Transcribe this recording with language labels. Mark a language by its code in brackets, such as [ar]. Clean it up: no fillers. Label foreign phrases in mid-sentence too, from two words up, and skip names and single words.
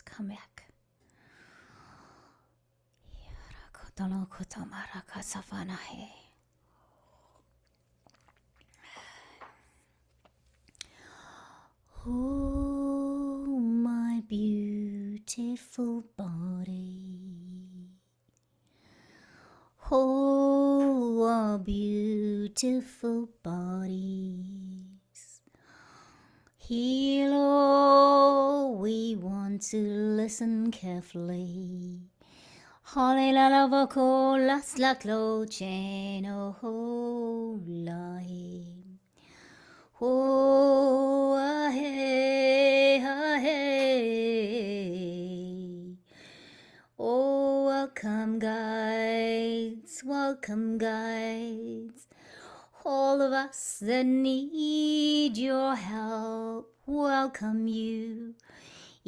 [en] Come back. Oh, my beautiful body. Oh, our beautiful bodies. Hello, we want to listen carefully. Hallelujah, las la clocheno ho lahe. Oh, hey, hey. Oh, welcome guides, all of us that need your help, welcome you.